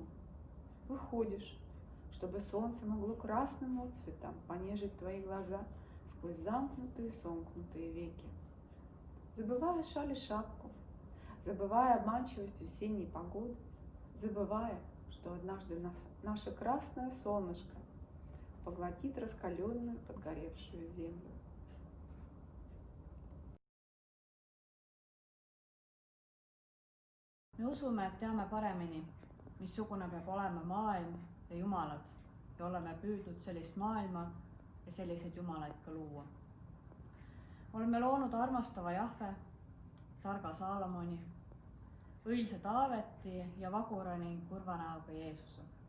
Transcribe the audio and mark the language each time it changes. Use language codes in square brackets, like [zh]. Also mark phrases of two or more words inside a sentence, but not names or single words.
[ru] Выходишь, чтобы солнце могло красным отцветом понежить твои глаза сквозь замкнутые, сомкнутые веки. Забывая шаль и шапку, забывая обманчивость весенней погоды, забывая, что однажды наше красное солнышко поглотит раскаленную подгоревшую землю. [et] Me usume, et teame paremini, missugune peab olema maailm ja jumalad ja oleme püüdnud sellist maailma ja selliseid jumalaid ka luua. Oleme loonud armastava Jahve, targa Saalomoni, õilsa Taaveti ja vagura ning kurva näoga Jeesuse.